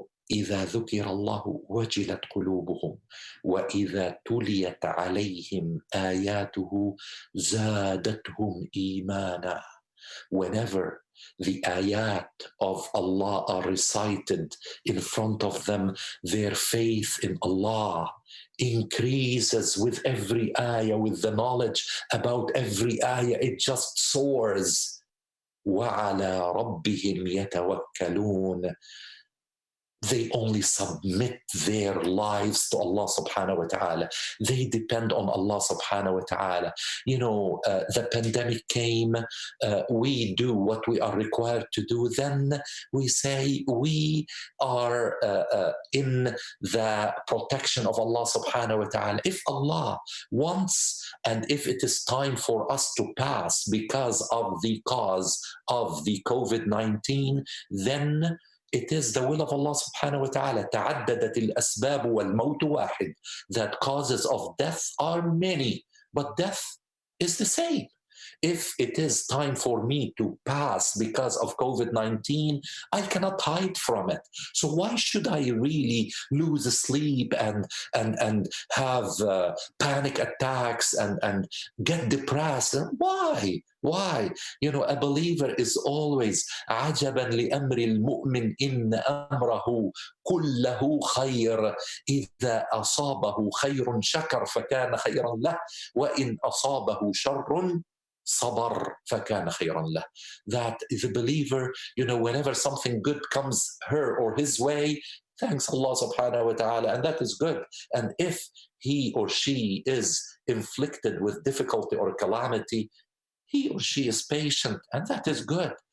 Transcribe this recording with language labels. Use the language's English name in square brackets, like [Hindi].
[Arabic] إذا ذكر الله وجلت قلوبهم وإذا تليت عليهم آياته زادتهم إيمانا. [English] Whenever the ayat of Allah are recited in front of them, their faith in Allah increases with every ayah, with the knowledge about every ayah. It just soars. [Arabic] وَعَلَى رَبِّهِمْ يَتَوَكَّلُونَ. [English] They only submit their lives to Allah subhanahu wa ta'ala. They depend on Allah subhanahu wa ta'ala. The pandemic came, we do what we are required to do. Then we say we are in the protection of Allah subhanahu wa ta'ala. If Allah wants, and if it is time for us to pass because of the cause of the COVID-19, then it is the will of Allah subhanahu wa ta'ala. [Arabic] تعددت الأسباب والموت واحد. [English] That causes of death are many, but death is the same. If it is time for me to pass because of COVID-19, I cannot hide from it. So why should I really lose sleep and have panic attacks and get depressed? Why? Why? A believer is always [Arabic] عجبا لأمر المؤمن إن أمره كله خير إذا أصابه خير شكر فكان خيرا له وإن أصابه شر صبر فكان خيرا له. [English] That the believer, whenever something good comes her or his way, thanks Allah subhanahu wa ta'ala, and that is good. And if he or she is inflicted with difficulty or calamity, he or she is patient, and that is good.